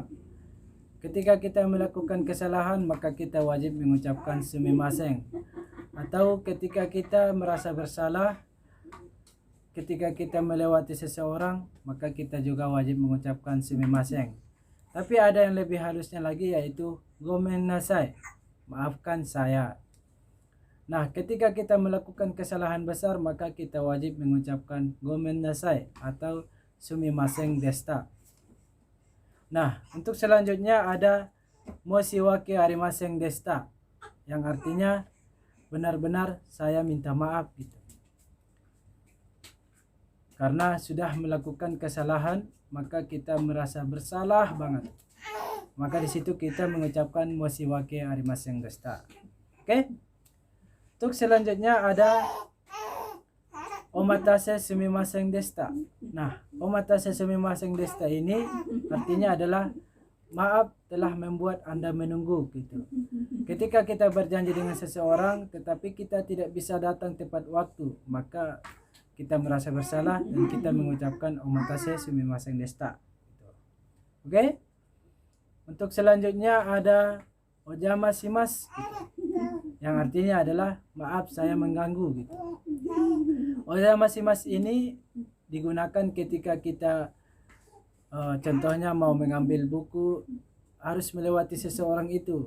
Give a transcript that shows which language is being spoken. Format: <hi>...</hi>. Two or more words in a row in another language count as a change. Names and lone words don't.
<id>Ketika kita melakukan kesalahan maka kita wajib mengucapkan sumimasen. Atau ketika kita merasa bersalah, ketika kita melewati seseorang maka kita juga wajib mengucapkan sumimasen. Tapi ada yang lebih halusnya lagi yaitu</id> <ja>ごめんなさい.</ja> <id>Maafkan saya. Nah, ketika kita melakukan kesalahan besar maka kita wajib mengucapkan</id> <ja>ごめんなさい</ja> <id>atau</id> <ja>すみませんでした.</ja> <id>Nah, untuk selanjutnya ada</id> <ja>申し訳ありませんでした</ja> <id>yang artinya benar-benar saya minta maaf gitu. Karena sudah melakukan kesalahan maka kita merasa bersalah banget. Maka di situ kita mengucapkan</id> <ja>申し訳ありませんでした.</ja> <id>Oke? Untuk selanjutnya ada</id> <ja>お待たせすみませんでした.</ja> <id>Nah,</id> <ja>お待たせすみませんでした</ja> <id>ini artinya adalah maaf telah membuat Anda menunggu gitu. Ketika kita berjanji dengan seseorang tetapi kita tidak bisa datang tepat waktu, maka kita merasa bersalah dan kita mengucapkan</id> <ja>お待たせすみませんでした.</ja> <id>Oke? Untuk selanjutnya ada ojamasimasu gitu. Yang artinya adalah maaf saya mengganggu gitu. Ojamasimasu ini digunakan ketika kita contohnya mau mengambil buku harus melewati seseorang itu.</id>